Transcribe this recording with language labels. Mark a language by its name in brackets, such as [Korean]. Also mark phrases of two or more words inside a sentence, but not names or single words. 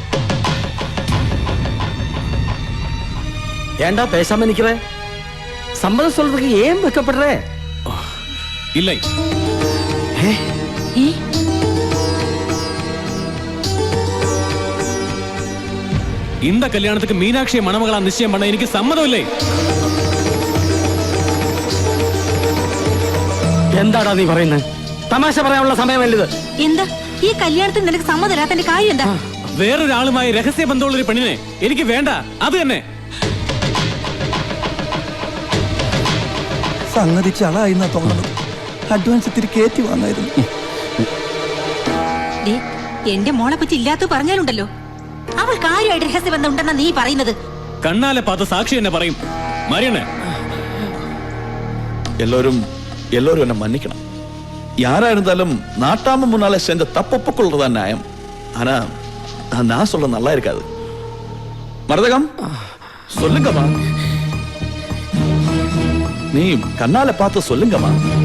[Tamil] ஏண்டா பேசாம நிக்கிற? சம்மதம் சொல்றதுக்கு ஏன் வெக்கப்படுற? இல்லை. இந்த கல்யாணத்துக்கு மீனாட்சியை மணமகளா நிச்சயம் பண்ண எனக்கு சம்மதம் இல்லை. [Malayalam] എന്താടാ നീ പറയുന്നത്? തമാശ പറയാനുള്ള സമയമല്ലത്. എന്താ ഈ കല്യാണത്തിന് നിനക്ക് സമ്മതമില്ലാത്തതിന്റെ കാര്യം എന്താ? വേറൊരാളുമായി രഹസ്യ ബന്ധമുള്ള ഒരു പെണ്ണിനെ എനിക്ക് വേണ്ട. അത് തന്നെ. സംഗതി ചളായിന്നാ തോന്നുന്നു. അഡ്വാൻസ് ഇത്തിരി കയറ്റി വാങ്ങായിരുന്നു. ദേ, എന്റെ മോളെ പറ്റി ഇല്ലാത്ത പറഞ്ഞാലുണ്ടല്ലോ. അവൾ കാര്യമായിട്ട് രഹസ്യബന്ധം ഉണ്ടെന്നാ നീ പറയുന്നത്. കണ്ണാലെ പാത്ത സാക്ഷി എന്നെ പറയും. മരിയണ്ണേ, [Tamil] எல்லோரும் என்ன மன்னிக்கணும். யாரா இருந்தாலும் நாட்டாம முன்னால செஞ்ச தப்பு ஒப்புக்கொள்றதா நியாயம். ஆனா நான் சொல்ல நல்லா இருக்காது. மரதகம், சொல்லுங்கம்மா. நீ கண்ணால பார்த்து சொல்லுங்கம்மா.